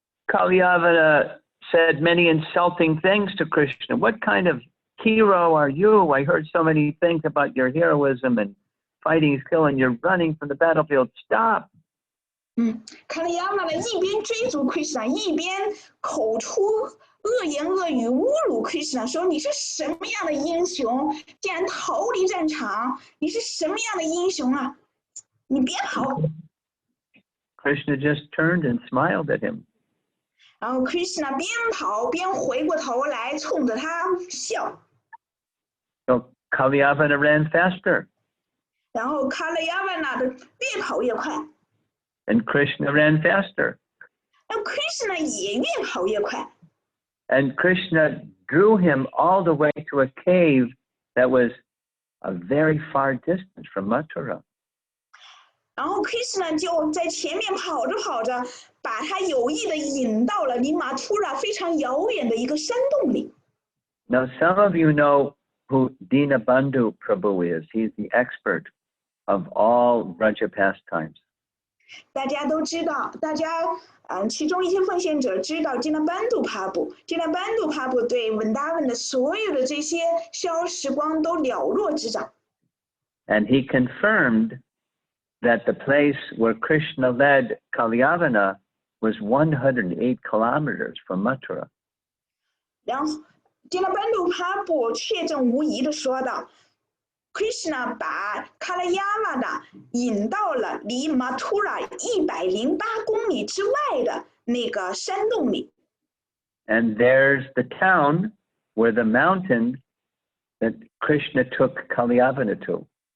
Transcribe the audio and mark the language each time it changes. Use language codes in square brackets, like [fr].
[en] Kalyavana said many insulting things to Krishna. What kind of hero are you? I heard so many things about your heroism and fighting skill, and you're running from the battlefield. Stop. [zh] 卡拉亚瓦呢一边追逐 Krishna， 一边口出恶言恶语侮辱 Krishna， 说你是什么样的英雄，竟然逃离战场？你是什么样的英雄啊？你别跑！ [en] Krishna just turned and smiled at him. [zh] 然后 Krishna 边跑边回过头来，冲着他笑。 [en] So Kalyavana ran faster. [zh] 然后卡拉亚瓦呢的越跑越快， [en] And Krishna ran faster. [zh] 那 Krishna 也越跑越快。 [en] And Krishna drew him all the way to a cave that was a very far distance from Mathura. [zh] 然后 Krishna 就在前面跑着跑着，把他有意的引到了离马图拉非常遥远的一个山洞里。 [en] Now, some of you know who Dinabandhu Prabhu is. He's the expert of all Braja pastimes. [zh] 大家都知道，其中一些奉献者知道 Dinabandhu Prabhu 对文达文的所有的这些逍遥时光都了若指掌。 [en] And he confirmed that the place where Krishna led Kalyavana was 108 kilometers from Mathura. [zh] 然后 Dinabandhu Prabhu 确证无疑的说道 ，Krishna 把卡拉亚瓦呢引到了离马图拉108公里之外的那个山洞里。 [en] And there's the town where the mountain that Krishna took Kalyavana to.